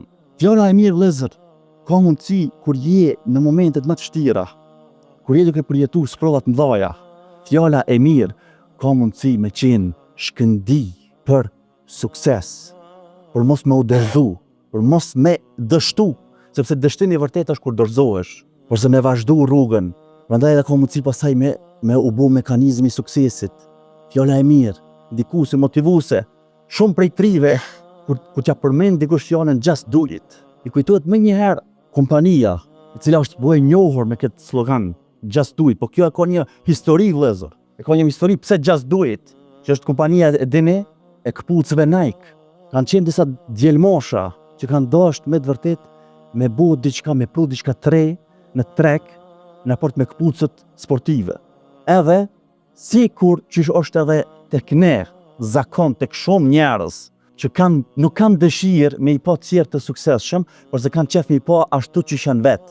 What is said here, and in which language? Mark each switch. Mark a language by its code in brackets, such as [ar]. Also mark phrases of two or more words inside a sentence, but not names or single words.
[sq] Fjala e mirë vëllezër, ka mundësi kur je në momentet më të vështira, kur je duke përjetuar sprova të mëdha, fjala e mirë ka mundësi me qenë shkëndi për sukses, për mos me u dërzu, për mos me dështu, sepse dështimi i vërtet është kur dorëzohesh, kurse me vazhdu rrugën. Prandaj edhe ka mundësi pasaj me u bë mekanizmi i suksesit. Fjala e mirë, ndikuese, motivuese. Shumë prej trive, kur t'ja përmend dikush fjalën [en] just do it, [sq] i kujtohet më njëherë kompania, e cila është bërë e njohur me këtë slogan, [en] just do it, [sq] po kjo e ka një histori vëllezër. E ka një histori pse [en] just do it, [sq] që është kompania e dini e këpucëve Nike. Kanë qenë disa djelmosha që kanë dashur me të vërtet me bu diçka, me pru diçka në trek, në raport me këpucët sportive. Edhe, sikur që është edhe tek ne, zakon tek shumë njerëz, që nuk kanë dëshirë me i pa tjerë të suksesshëm, por se kanë qef me i pa ashtu që janë vetë.